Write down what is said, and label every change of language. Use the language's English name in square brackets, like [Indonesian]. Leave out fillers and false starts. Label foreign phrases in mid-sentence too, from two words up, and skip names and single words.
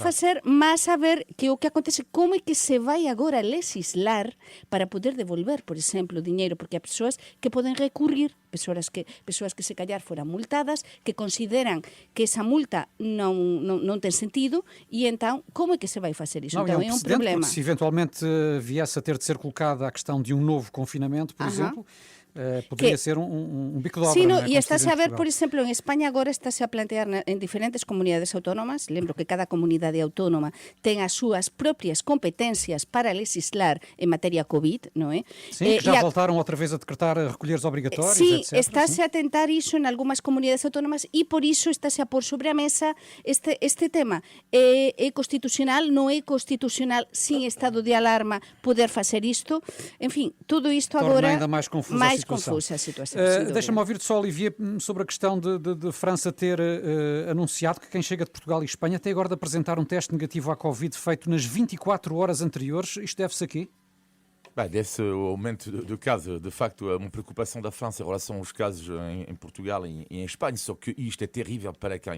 [Portuguese] fazer, mas a ver que o que acontece, como é que se vai agora legislar para poder devolver, por exemplo, dinheiro, porque há pessoas que podem recorrer, pessoas que se calhar foram multadas, que consideram que essa multa não tem sentido, e então, como é que se vai fazer isso? Não, Então, é um é um precedente, problema. porque se eventualmente viesse a ter de ser colocada a questão de um novo confinamento, por exemplo, poderia ser um bico de obra. [Galician] Sí, [Portuguese] não [Galician] no, [Portuguese] é? e Como se está-se diz em a ver, Portugal. [Galician] por exemplo, en España agora está-se a plantear en diferentes comunidades autónomas, lembro que cada comunidade autónoma ten as súas propias competencias para legislar en materia COVID, non é? [Portuguese] Sim, que já voltaram outra vez a decretar recolheres obrigatórios, [Galician] Sí, [Portuguese] etc. [Galician] estáse [Portuguese] sim. [Galician] a tentar iso en algunhas comunidades autónomas e por iso estáse a pôr sobre a mesa este tema. É constitucional, non é constitucional sin estado de alarma poder facer isto? En fin, [Portuguese] tudo isto Torna agora ainda mais confusa a situação. confusa a situação. sem dúvida. Deixa-me ouvir-te só, Olivier, sobre a questão de França ter anunciado que quem chega de Portugal e Espanha tem agora de apresentar um teste negativo à Covid feito nas 24 horas anteriores. Isto deve-se a quê? Desse aumento de casos, de facto, uma preocupação da França em relação aos casos em Portugal e em Espanha, só que isto é terrível para quem?